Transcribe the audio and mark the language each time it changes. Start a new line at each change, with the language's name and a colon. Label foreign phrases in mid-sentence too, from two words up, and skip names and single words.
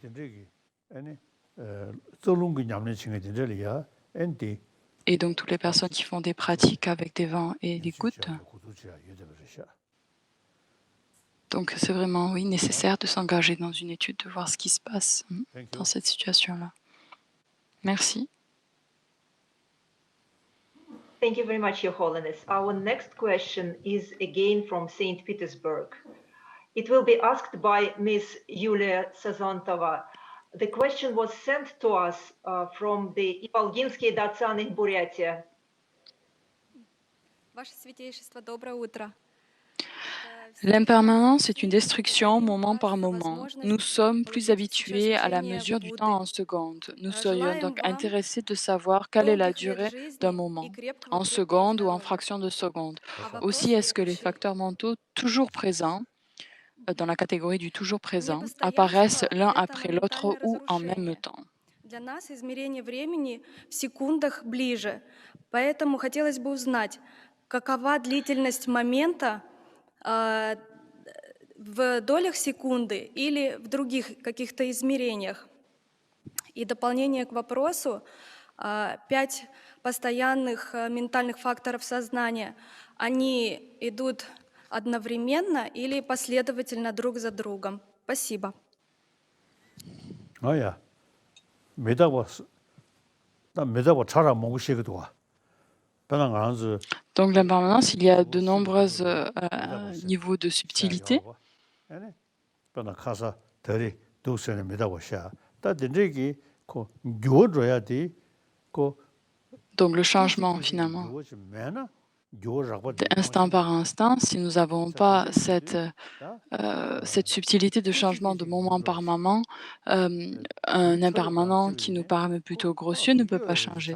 French: Et donc toutes les personnes qui font des pratiques avec des vents et des gouttes, donc c'est vraiment, oui, nécessaire de s'engager dans une étude, de voir ce qui se passe dans cette situation-là. Merci.
English: Thank you very much, Your Holiness. Our next question is again from St. Petersburg. It will be asked by Ms. Yulia Sazantova. The question was sent to us from the Ivalginsky Datsan in Buryatia.
Russian: Ваше Святейшество, доброе утро.
French: L'impermanence est une destruction moment par moment. Nous sommes plus habitués à la mesure du temps en secondes. Nous serions donc intéressés de savoir quelle est la durée d'un moment, en secondes ou en fractions de secondes. Aussi, est-ce que les facteurs mentaux toujours présents, dans la catégorie du toujours présent, apparaissent l'un après l'autre ou en même temps?
Russian: Для нас измерение времени в секундах ближе. Поэтому хотелось бы узнать, какова длительность момента в долях секунды или в других каких-то измерениях. И дополнение к вопросу, 5 постоянных ментальных факторов сознания, они идут одновременно или последовательно друг за другом? Спасибо.
French: Donc l'impermanence, il y a de nombreux niveaux de subtilité. Donc le changement finalement, d'instant par instant, si nous n'avons pas cette subtilité de changement de moment par moment, un impermanent qui nous paraît plutôt grossier ne peut pas changer.